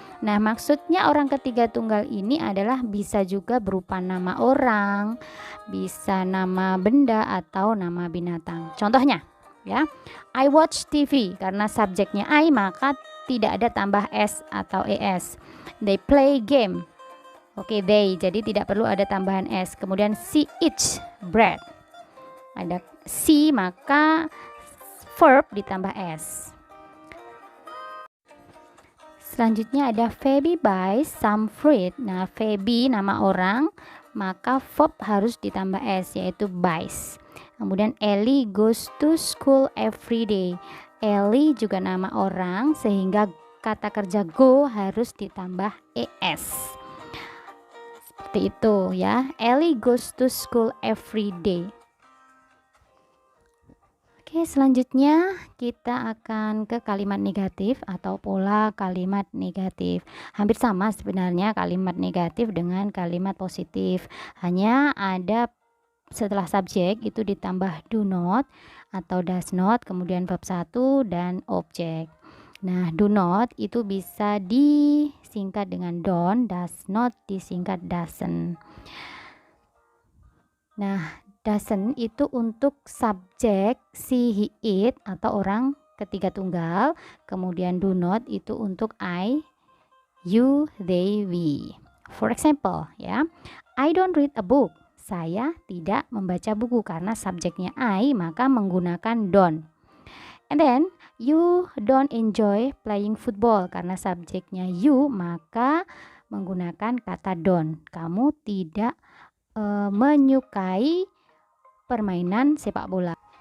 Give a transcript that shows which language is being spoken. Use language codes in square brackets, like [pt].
[id] Nah, maksudnya orang ketiga tunggal ini adalah bisa juga berupa nama orang, bisa nama benda atau nama binatang. Contohnya, ya, [en] I watch TV, [id] karena subjeknya I maka tidak ada tambah s atau es. [en] They play game. [id] Oke, they, jadi tidak perlu ada tambahan s. Kemudian [en] she eats bread. [id] Ada she maka verb ditambah s. Selanjutnya ada [en] Feby buys some fruit. [id] Nah, Feby nama orang, maka verb harus ditambah s, yaitu buys. Kemudian [en] Ellie goes to school every day. [id] Ellie juga nama orang, sehingga kata kerja go harus ditambah es. Seperti itu ya. [en] Ellie goes to school every day. [id] Oke, selanjutnya kita akan ke kalimat negatif atau pola kalimat negatif. Hampir sama sebenarnya kalimat negatif dengan kalimat positif. Hanya ada setelah subjek itu ditambah do not atau does not, kemudian verb 1 dan objek. Nah, do not itu bisa disingkat dengan don't, does not disingkat doesn't. Nah, doesn't itu untuk subjek she, he, it atau orang ketiga tunggal. Kemudian do not itu untuk I, you, they, we. [en] For example, ya, I don't read a book. [id] Saya tidak membaca buku, karena subjeknya I maka menggunakan don't. [en] And then you don't enjoy playing football, [id] karena subjeknya you maka menggunakan kata don't. Kamu tidak menyukai permainan sepak bola.